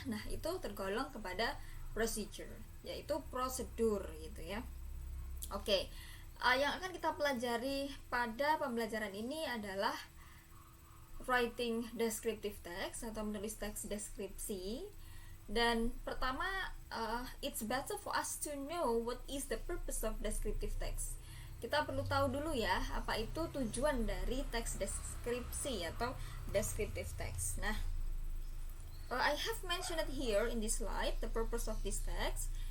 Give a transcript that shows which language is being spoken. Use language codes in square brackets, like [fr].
[id] Nah, itu tergolong kepada procedure, yaitu prosedur gitu ya. Oke, yang akan kita pelajari pada pembelajaran ini adalah [en] writing descriptive text [id] atau menulis teks deskripsi. Dan pertama, [en] it's better for us to know what is the purpose of descriptive text. [id] kita perlu tahu dulu ya apa itu tujuan dari teks deskripsi atau descriptive text. [en] Nah, I have mentioned it here in this slide the purpose of this text.